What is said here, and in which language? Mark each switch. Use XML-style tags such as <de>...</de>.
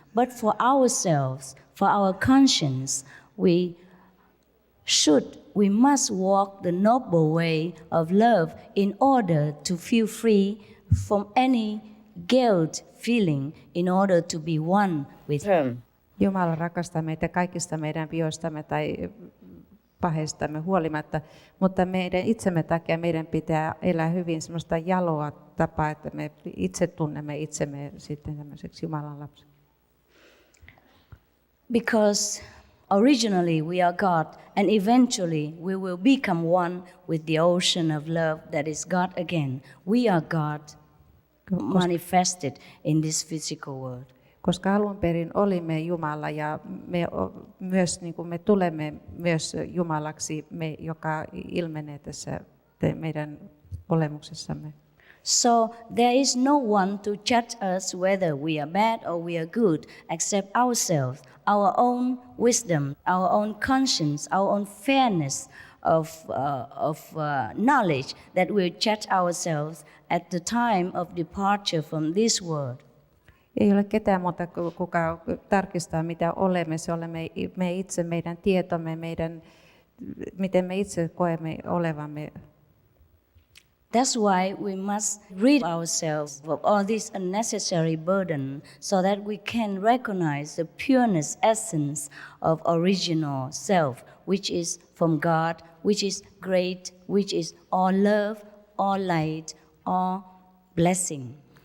<en>But for ourselves, for our conscience, we must walk the noble way of love in order to feel free from any guilt feeling, in order to be one with Him.</en> <fi>Jumala rakastaa meitä kaikista meidän vioistamme tai paheistamme huolimatta, mutta meidän itsemme takia meidän pitää elää hyvin semmoista jaloa tapaa, että me itse tunnemme itsemme sitten tämmöiseksi Jumalan lapsi.</fi> <en>Because originally we are God, and eventually we will become one with the ocean of love that is God again. We are God manifested in this physical world.</en> <fi>Koska alun perin olimme Jumala ja me myös niin kuin me tulemme myös Jumalaksi, joka ilmenee tässä meidän olemuksessamme.</fi> <en>So there is no one to judge us whether we are bad or we are good, except ourselves, our own wisdom, our own conscience, our own fairness of knowledge that will judge ourselves at the time of departure from this world.</en> <fi>Ei ole ketään muuta, kuka tarkistaa mitä olemme. Se olemme me itse, meidän tietomme, miten me itse koemme olevamme.</fi> <en>That's why we must rid ourselves of all this unnecessary burden, so that we can recognize the pureness essence of original self, which is from God, which is great, which is all love, all light, all blessing.</en>